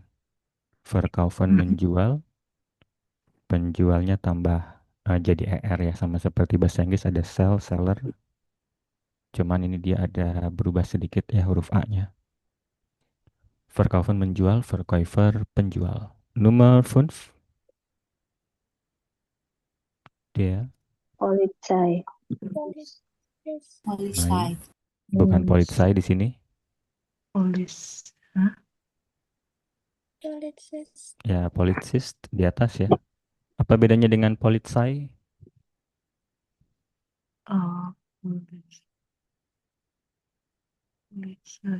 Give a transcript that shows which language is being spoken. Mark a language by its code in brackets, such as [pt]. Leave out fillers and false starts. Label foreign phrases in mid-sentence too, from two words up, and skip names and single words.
[id] Verkaufen menjual, penjualnya tambah jadi ER ya sama seperti bahasa Inggris ada sell, seller. Cuman ini dia ada berubah sedikit ya huruf A-nya. Verkaufen menjual, Verkäufer penjual. Nomor 5, dia Polizei. main. Polizei. Bukan polizei di sini. Polis. Hah? Ya, politsist di atas ya. Apa bedanya dengan polizei? Oh, polis. Polisi.